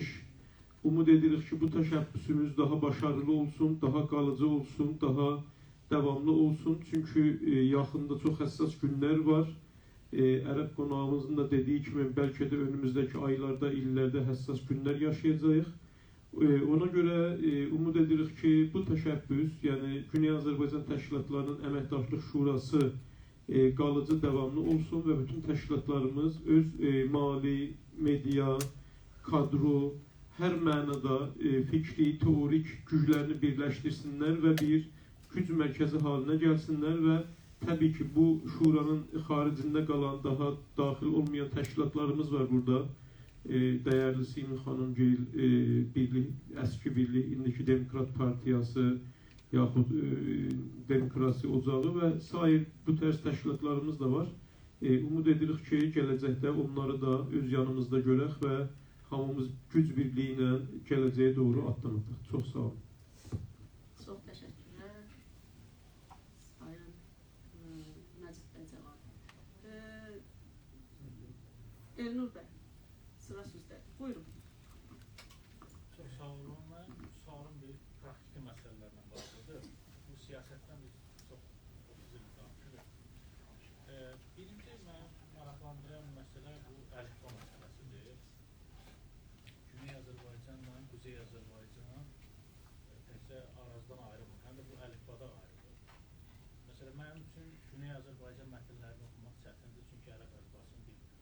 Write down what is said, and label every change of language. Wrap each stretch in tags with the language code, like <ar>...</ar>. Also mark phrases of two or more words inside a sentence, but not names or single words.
<tr>Umud edirik ki bu teşebbüsümüz daha başarılı olsun, daha kalıcı olsun, daha devamlı olsun. Çünkü yakında çok hassas günler var. Ərəb qonağımızın da dediği kimi belki de önümüzdeki aylarda, illerde hassas günler yaşayacağıq.</tr> <az>Ona göre umud edirik ki bu təşəbbüs, yani Güney Azərbaycan Təşkilatlarının Əməkdaşlıq Şurası qalıcı,</az> <tr>devamlı olsun ve bütün təşkilatlarımız öz mali, medya, kadro, her mənada fikri, teorik güclerini birleştirsinler ve bir güc mərkəzi haline gelsinler ve tabii ki bu şuranın haricinde kalan daha dahil olmayan teşkilatlarımız var burada. Değerli Simin Xanımgil, eski birlik,</tr> <az>indiki Demokrat Partiyası yaxud Demokrasi Ocağı ve sair bu tərz təşkilatlarımız da var. Umud edirik ki, gələcəkdə onları da öz yanımızda görək və hamımız güc birliyi ilə gələcəyə doğru addım ataq. Çox sağ olun.</az> <tr>Çok teşekkürler. Sayın Məcid Bey cevap. Elnur Bey, sıra sizde. Buyurun.</tr> <az>Çok sağ olun.</az> <tr>Ben sualım bir praktiki meselelerle bağlıdır.</tr> <az>Bu siyasetten biz çok 30 yıl danışırıq. Birinci maraqlandıran mesele bu əlifba meselesidir. Güney Azərbaycanla Kuzey Azərbaycan təkcə arazdan ayrılmır, həm də bu əlifbada ayrılır. Məsələn, Məsələn, mənim üçün Güney Azərbaycan mətnlərini oxumaq çətindir, çünki ərəb əlifbasını bilmirəm.</az>